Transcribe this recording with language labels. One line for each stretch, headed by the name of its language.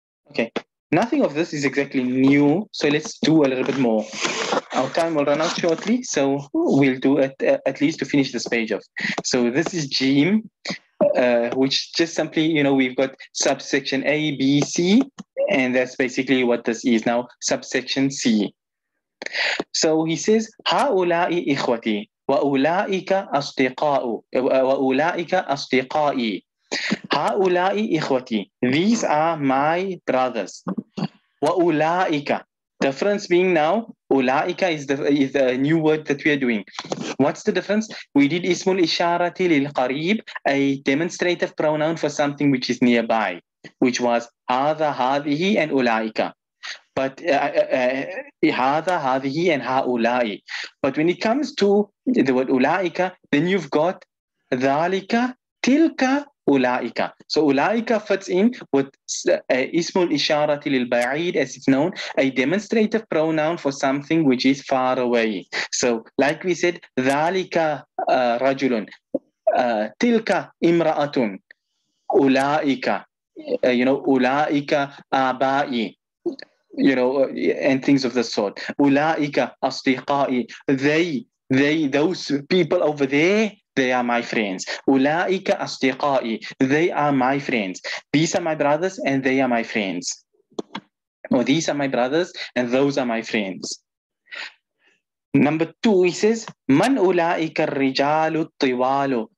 English: Okay, nothing of this is exactly new, so let's do a little bit more. Our time will run out shortly, so we'll do it at least to finish this page off. So this is Jim, which just simply, we've got subsection A, B, C, and that's basically what this is now, subsection C. So he says,
Arabic: هؤلاء إخوتي وأولئك أصدقائي. هؤلاء إخوتي.
English: These are my brothers.
Arabic: وأولئك.
English: Difference being now, أولئك is the new word that we are doing. What's the difference? We did
Arabic: اسم الإشارة للقريب,
English: a demonstrative pronoun for something which is nearby, which was
Arabic: هذا هذه
English: and أولئك.
Arabic: But هذا هذه and هؤلاء.
English: But when it comes to the word أولئك, then you've got
Arabic: ذلك تلك أولئك.
English: So أولئك fits in with
Arabic: اسم الإشارة للبعيد,
English: as it's known, a demonstrative pronoun for something which is far away. So like we said,
Arabic: ذلك رجل, تلك امرأة, أولئك, أولئك آبائي,
English: and things of the sort.
Arabic: أولئك أصدقائي.
English: Those people over there, they are my friends.
Arabic: أولئك أصدقائي.
English: They are my friends. These are my brothers and they are my friends. Or these are my brothers and those are my friends. Number 2, he says,
Arabic: من أولئك الرجال الطوال.